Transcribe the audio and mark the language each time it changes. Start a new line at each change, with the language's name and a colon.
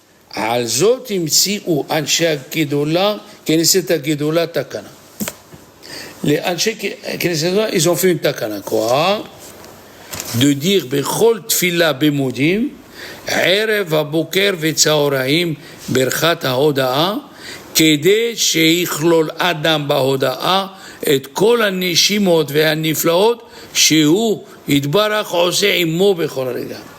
Hebrew: על זאת המציאו אנשי הגדולה, כנסת הגדולה תקנה. לאנשי כנסת הגדולה,
French: ils ont fait une takana, quoi? De dire
Hebrew: בכל תפילה במודים, ערב הבוקר וצהריים ברכת ההודאה, כדי שיכלול אדם בהודאה את כל הנשימות והנפלאות שהוא יתברך עושה עמו בכל רגע.